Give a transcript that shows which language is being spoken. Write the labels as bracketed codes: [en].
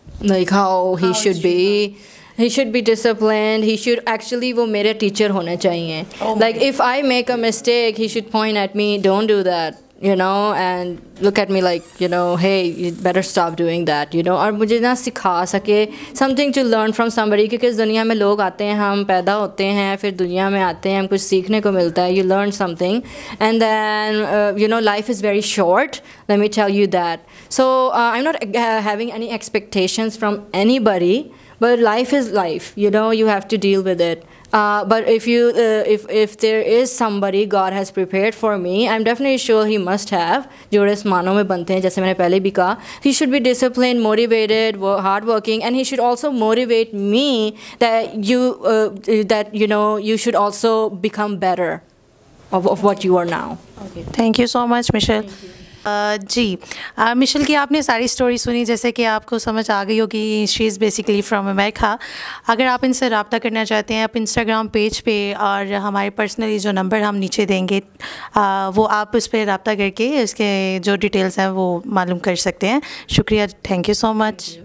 [en] like how he should be disciplined. He should actually [ur] وہ میرے teacher ہونے چاہیے. [en] Like if I make a mistake, he should point at me, don't do that, and look at me like, hey, you better stop doing that, [ur] اور مجھے نہ سکھا سکے [en] something to learn from somebody. [ur] کیونکہ اس دنیا میں لوگ آتے ہیں، ہم پیدا ہوتے ہیں، پھر دنیا میں آتے ہیں، ہم کچھ سیکھنے کو ملتا ہے. [en] You learn something, and then life is very short, let me tell you that. So I'm not having any expectations from anybody, but life is life, you have to deal with it. But if there is somebody God has prepared for me, I'm definitely sure He must have. [ur] جو آسمانوں میں بنتے ہیں, جیسے میں نے پہلے بھی کہا, [en] He should be disciplined, motivated, hard working, and He should also motivate me that you should also become better of what you are now. Okay. Thank you so much, Michelle. [ur] جی مشل کی آپ نے ساری اسٹوری سنی, جیسے کہ آپ کو سمجھ آ گئی ہوگی [en] She is basically from America. [ur] اگر آپ ان سے رابطہ کرنا چاہتے ہیں آپ انسٹاگرام پیج پہ, اور ہمارے پرسنلی جو نمبر ہم نیچے دیں گے وہ آپ اس پہ رابطہ کر کے اس کے جو ڈیٹیلز ہیں وہ معلوم کر سکتے ہیں. شکریہ, [en] Thank you so much.